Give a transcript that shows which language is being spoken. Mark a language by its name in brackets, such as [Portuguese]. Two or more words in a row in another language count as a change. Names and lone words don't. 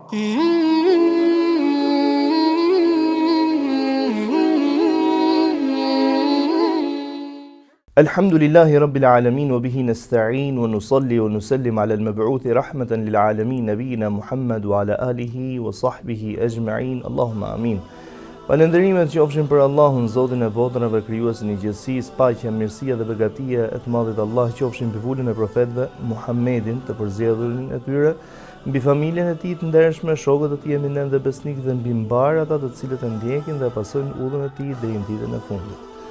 [Arabic] الحمد لله رب العالمين، وبه نستعين، ونصلي ونسلم على المبعوث رحمة للعالمين، نبينا محمد وعلى آله وصحبه أجمعين، اللهم آمين. [Albanian] Falënderimet qofshin për Allahun, Zotin e botrave, krijuesin e gjithësisë, paqja, mirësia dhe begatia e të madhit Allah qofshin mbi vulën e profetëve Muhammedin, të përzgjedhurin e tyre, mbi familjen e tij të ndershme, shokët e tij eminent dhe besnik dhe mbi mbar ata të cilët e ndjekin dhe pasojnë udhën e tij deri në ditën e fundit.